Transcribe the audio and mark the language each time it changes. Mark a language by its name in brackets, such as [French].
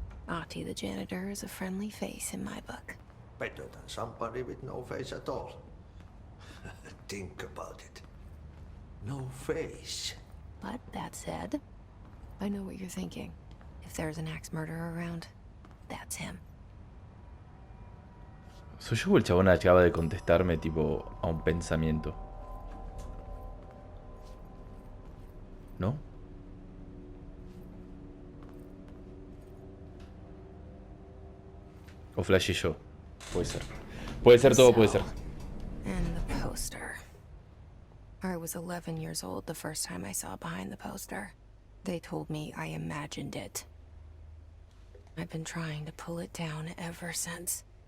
[English] Ahti the janitor is a friendly face in my book. Better than somebody with no face at all. Think about it. No face. But that said, I know what you're thinking. If there's an axe murderer around, that's him. [Spanish] Soy yo o el chabón acaba de contestarme tipo a un pensamiento. ¿No? O flashé yo. Puede ser. Puede ser todo, puede ser. [English] And the poster. I was 11 years old the first time I saw behind the poster. They told me I imagined it. I've been trying to pull it down ever since.